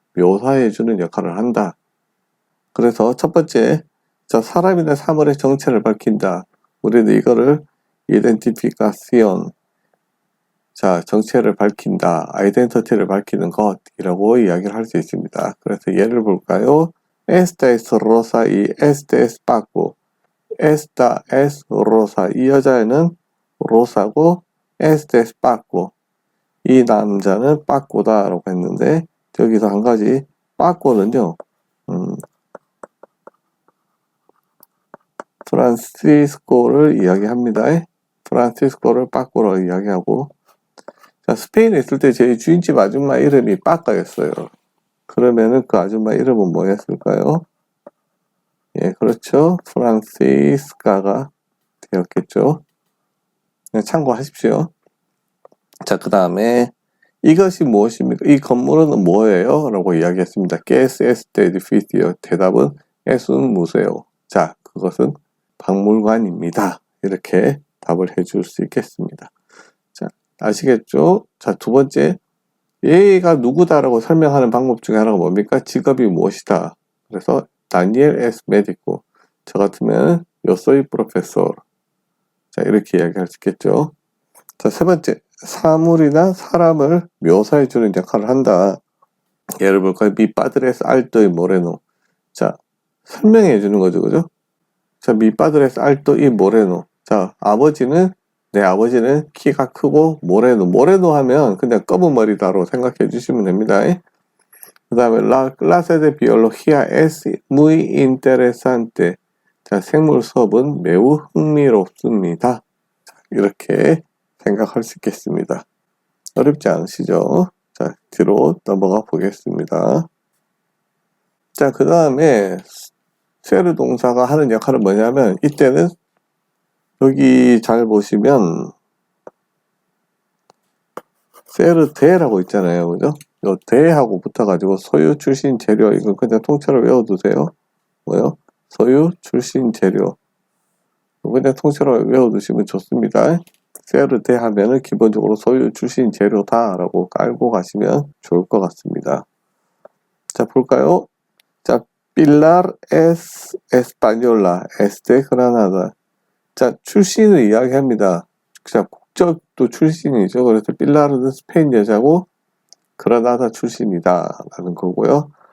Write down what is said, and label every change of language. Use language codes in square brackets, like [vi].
[ko] 묘사해 주는 역할을 한다. 그래서 첫 번째, 자, 사람이나 사물의 정체를 밝힌다. 우리는 이거를 identificación, 자, 정체를 밝힌다, 아이덴티티를 밝히는 것이라고 이야기를 할 수 있습니다. 그래서 예를 볼까요? [es] Esta es rosa y este es Paco. Esta es rosa. [ko] 이 여자애는 로사고, [es] este es Paco. [ko] 이 남자는 빠꼬다라고 했는데, 여기서 한 가지, 빠꼬는요, 프란시스코를 이야기합니다. 프란시스코를 빠꼬로 이야기하고, 자, 스페인에 있을 때 제 주인집 아줌마 이름이 빠까였어요. 그러면은 그 아줌마 이름은 뭐였을까요? 예, 그렇죠. 프란시스카가 되었겠죠. 네, 참고하십시오. 자, 그 다음에 이것이 무엇입니까? 이 건물은 뭐예요? 라고 이야기했습니다. [es] ¿Qué es este edificio? [ko] 대답은 [es] es un museo. [ko] 자, 그것은 박물관입니다. 이렇게 답을 해줄 수 있겠습니다. 자, 아시겠죠? 자, 두 번째, 얘가 누구다라고 설명하는 방법 중에 하나가 뭡니까? 직업이 무엇이다. 그래서 다니엘 에스 메디코. 저 같으면 [es] yo soy profesor. [ko] 자, 이렇게 이야기할 수 있겠죠. 자, 세 번째, 사물이나 사람을 묘사해주는 역할을 한다. 예를 볼까요? [es] Mi padre es alto y moreno. [ko] 자, 설명해주는 거죠, 그죠? [es] 자, mi padre es alto y moreno. [ko] 자, 내 아버지는 키가 크고 모레노 하면 그냥 검은 머리다로 생각해 주시면 됩니다. 그 다음에 [es] La clase de biología es muy interesante. [ko] 자, 생물 수업은 매우 흥미롭습니다. 자, 이렇게 생각할 수 있겠습니다. 어렵지 않으시죠? 자, 뒤로 넘어가 보겠습니다. 자, 그 다음에 세르 동사가 하는 역할은 뭐냐면, 이때는 여기 잘 보시면 세르 대라고 있잖아요, 그죠? 요 대하고 붙어가지고 소유 출신 재료, 이건 그냥 통째로 외워두세요. 뭐요? 소유 출신 재료. 그냥 통째로 외워두시면 좋습니다. 세르 대 하면은 기본적으로 소유 출신 재료다라고 깔고 가시면 좋을 것 같습니다. 자, 볼까요? [es] 자, Pilar es española, es de Granada. [ko] 자, 출신을 이야기합니다. 자, 국적도 출신이죠. 그래서 필라르는 스페인 여자고 그라나다 출신이다 라는 거고요.